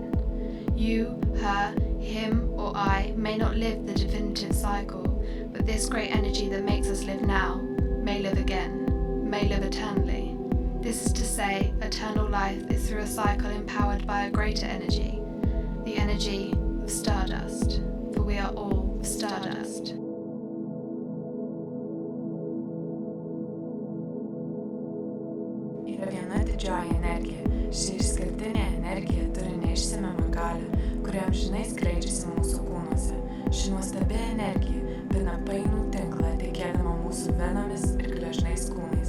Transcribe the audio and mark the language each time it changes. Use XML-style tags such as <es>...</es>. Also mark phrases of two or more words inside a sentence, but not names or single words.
<en>You, her, him, or I may not live the definitive cycle, but this great energy that makes us live now may live again, may live eternally. This is to say, eternal life is through a cycle empowered by a greater energy, the energy of stardust, for we are all stardust.</en> <lt>Yra viena didžioji energija. Ši išskirtinė energija turi neišsemiamą galią, kuri amžinai skleidžiasi mūsų kūnuose. Ši nuostabi energija pina painų tinklą, tekėdama mūsų venomis ir gležnais kūnais.</lt>